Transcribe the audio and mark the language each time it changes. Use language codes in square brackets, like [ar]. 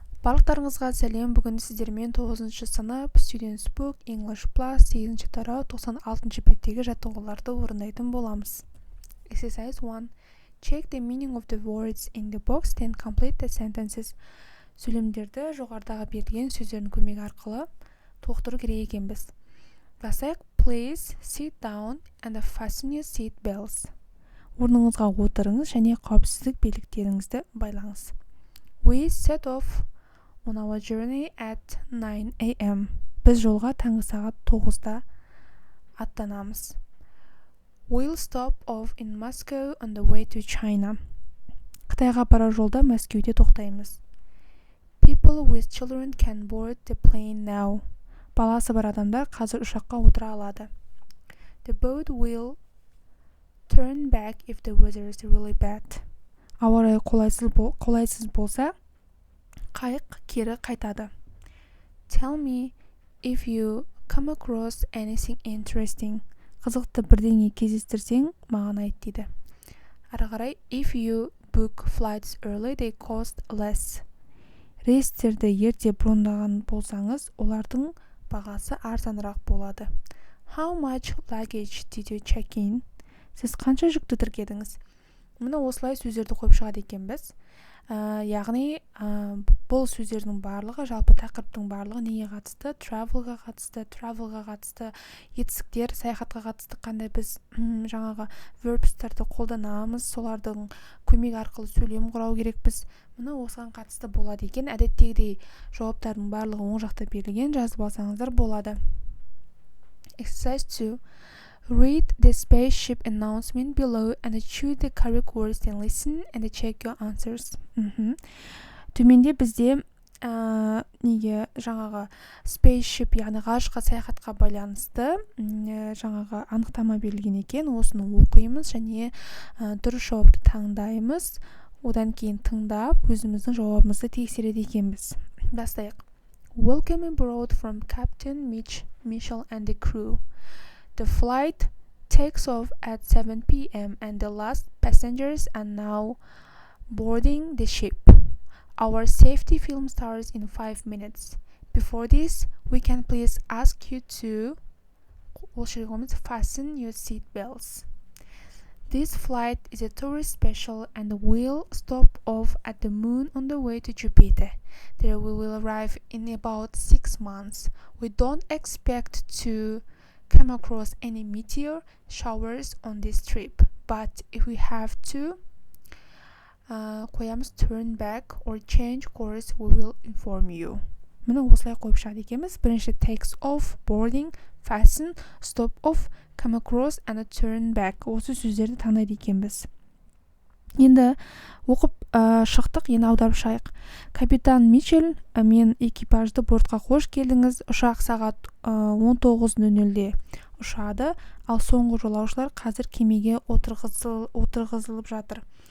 [kk] Барлықтарыңызға сәлем. Бүгін сіздермен 9-шы сынып Students Book English Plus 8-ші тарау 96-шы беттегі жаттығуларды орындайтын боламыз. [en] Exercise 1. Check the meaning of the words in the box, then complete the sentences. [kk] Сөйлемдерді жоғарыдағы берілген сөздердің көмегі арқылы толықтыру керек екенбіз. Басайық. [en] Please sit down and fasten your seat belts. [kk] Орныңызға отырыңыз және қауіпсіздік белгілеріңізді байлаңыз. [en] We set off on our journey at 9 a.m. [kk] Біз жолға таңғы сағат 9-да аттанамыз. [en] We'll stop off in Moscow on the way to China. [kk] Қытайға барар жолда Мәскеуде тоқтаймыз. [en] People with children can board the plane now. [kk] Баласы бар адамдар қазір ұшаққа отыра алады. [en] The boat will turn back if the weather is really bad. [kk] Ауа райы қолайсыз болса, қайық кері қайтады. [en] Tell me if you come across anything interesting. [kk] Қызықты бірдеңе кездестірсең, маған айт дейді. Ары қарай, [en] if you book flights early, they cost less. [kk] Рейстерді ерте брондаған болсаңыз, олардың бағасы арзанырақ болады. [en] How much luggage did you check in? [kk] Сіз қанша жүкті тіркедіңіз? Мұны осылай сөздерді қойып шығады екенбіз. Яғни бұл сөздердің барлығы, жалпы тақырыптың барлығы неге қатысты? Travelға қатысты, етістіктер, саяхатқа қатысты қандай біз жаңағы verbстарды қолданамыз, солардың көмегі арқылы сөйлем құрау керекпіз. Мұны осыған қатысты болады екен. Әдеттегідей жауаптардың барлығы оң жақта берілген, жазып алсаңыздар болады. [en] Exercise 2. Read the spaceship announcement below and choose the correct words, then listen and check your answers. [kk] Төменде бізде неге жаңағы spaceship, яғни ғарышқа саяхатқа байланысты жаңағы анықтама берілген екен. Осыны оқимыз және дұрыс жауапты таңдаймыз. Одан кейін тыңдап, өзіміздің жауабымызды тексереді екенбіз. Бастайық. [en] Welcome aboard from Captain Mitchell and the crew. The flight takes off at 7 p.m. and the last passengers are now boarding the ship. Our safety film starts in 5 minutes. Before this, we can please ask you to fasten your seat belts. This flight is a tourist special and will stop off at the moon on the way to Jupiter. There we will arrive in about 6 months. We don't expect to come across any meteor showers on this trip, but if we have to turn back or change course, we will inform you. [kk] Мұны осылай қойып шығады екенбіз. Бірінші [en] takes off, boarding, fasten, stop off, come across and turn back. [kk] Осы сөздерді таңдайды екенбіз. Енді оқып шықтық, енді аударып шығайық. Капитан Митчелл, мен экипажды бортқа қош келдіңіз. Ұшақ сағат 19:00-де ұшады, ал соңғы жолаушылар қазір кемеге отырғызылып жатыр.